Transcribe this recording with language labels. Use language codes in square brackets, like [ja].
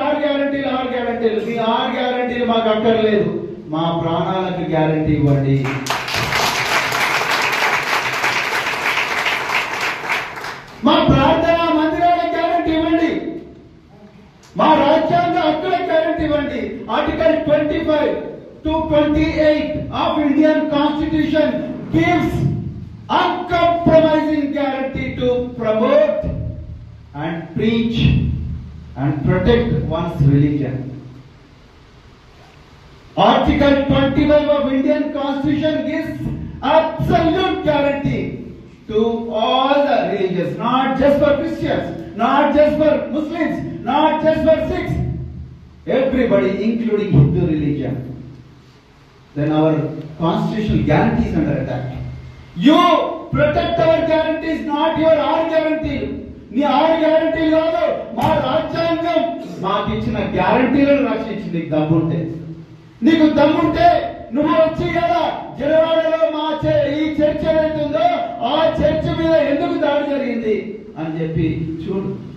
[te] 6 గ్యారంటీలు, 6 గ్యారంటీలు. మీ 6 గ్యారంటీలు మాకు అక్కర్లేదు, మా ప్రాణాలకు గ్యారంటీ ఇవ్వండి. మా ప్రార్థన మందిరాలకు గ్యారంటీ ఇవ్వండి, మా రాజ్యాంగ హక్కులకు గ్యారంటీ ఇవ్వండి. [en] Article 25 to 28 of Indian Constitution gives uncompromising guarantee to promote and preach and protect one's religion. Article 25 of Indian Constitution gives absolute guarantee to all the religions, not just for Christians, not just for Muslims, not just for Sikhs, everybody including Hindu religion. then our constitutional guarantees under attack. You protect our guarantees, not your our guarantee. [te] నీ ఆరు గ్యారంటీలు కాదు, మా రాజ్యాంగం మాకు ఇచ్చిన గ్యారంటీలను రక్షించి నీకు దమ్ముంటే, నీకు దమ్ముంటే నువ్వు వచ్చి కదా జనవాడలో మా ఈ చర్చ ఏదైతుందో ఆ చర్చ మీద ఎందుకు దాడి జరిగింది అని చెప్పి చూడు.